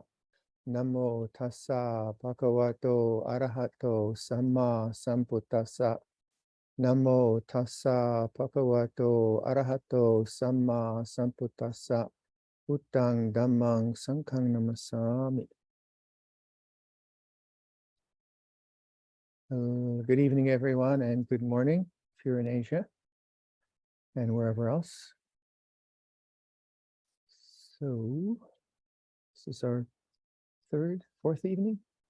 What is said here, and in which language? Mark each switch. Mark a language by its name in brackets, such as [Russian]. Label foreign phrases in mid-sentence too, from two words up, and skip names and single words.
[Pali] Namo tassa bhagavato arahato samma sambuddhassa. Namo tassa bhagavato arahato samma sambuddhassa. Buddhang dhammang sanghang namasami. [English] Good evening, everyone, and good morning if you're in Asia and wherever else. So this is our fourth evening.